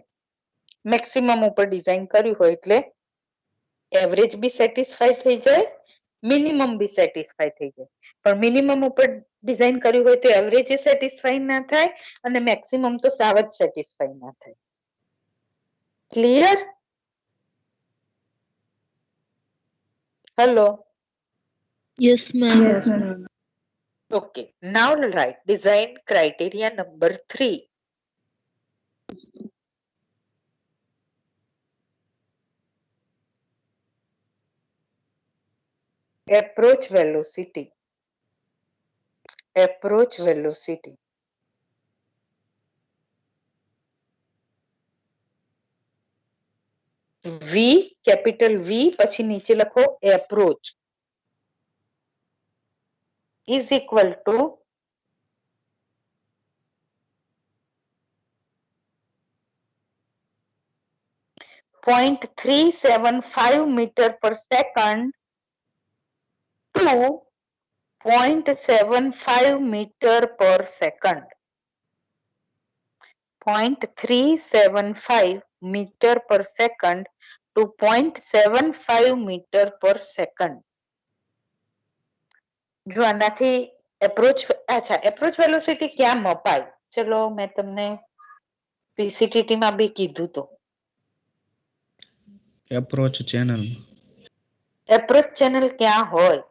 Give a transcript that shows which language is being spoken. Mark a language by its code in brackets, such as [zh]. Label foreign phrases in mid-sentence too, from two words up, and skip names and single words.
[gu] મેક્સિમમ ઉપર ડિઝાઇન કર્યું હોય એટલે એવરેજ બી સેટિસ્ફાઈ થઈ જાય, મિનિમમ બી સેટિસ્ફાઈ થઈ જાય. પણ મિનિમમ ઉપર ડિઝાઇન કર્યું હોય તો એવરેજ સેટિસ્ફાઈ ના થાય અને મેક્સિમમ તો સાવ જ સેટિસ્ફાઈ ના થાય. [en] Clear? Hello? Yes, ma'am. Yes, ma'am. Okay, now write design criteria number 3. Approach velocity. Approach velocity. V, capital V, [gu] પછી નીચે લખો [en] approach is equal to .375 meter per second to 0.75 meter per second. 0.375 meter per second to 0.75 meter per second. [gu] જો આનાથી [en] approach velocity [gu] ક્યાં મપાય? ચલો મેં તમને પીસીટીટી માં બી કીધું તો. [en] approach channel approach channel [gu] ક્યાં હોય?